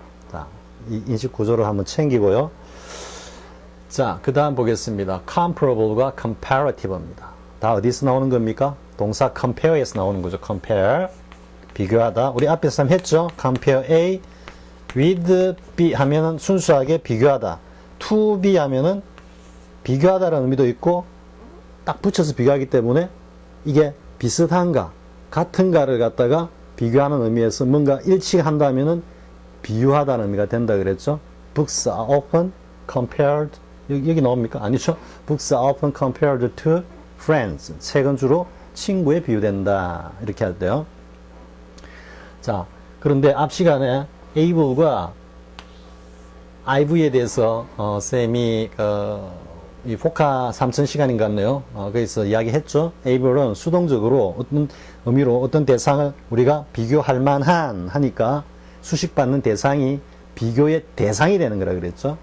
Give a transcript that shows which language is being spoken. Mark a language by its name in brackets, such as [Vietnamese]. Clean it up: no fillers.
[Korean] 자, 이 인식 구조를 한번 챙기고요. 자, 그 다음 보겠습니다. comparable과 comparative입니다. 다 어디서 나오는 겁니까? 동사 compare에서 나오는 거죠. compare, 비교하다. 우리 앞에서 한번 했죠? compare A with B 하면은 순수하게 비교하다. to B 하면은 비교하다라는 의미도 있고 딱 붙여서 비교하기 때문에 이게 비슷한가, 같은가를 갖다가 비교하는 의미에서 뭔가 일치한다면은 비유하다는 의미가 된다 그랬죠? [English] Books are often compared, [Korean] 여기 나옵니까? 아니죠? [English] Books are often compared to friends. [Korean] 책은 주로 친구에 비유된다. 이렇게 할 때요. 자, 그런데 앞 시간에 able과 IV에 대해서 쌤이 이 포카 3000 시간인 것 같네요. 거기서 이야기했죠. able은 수동적으로 어떤 의미로 어떤 대상을 우리가 비교할 만한 하니까 수식받는 대상이 비교의 대상이 되는 거라 그랬죠.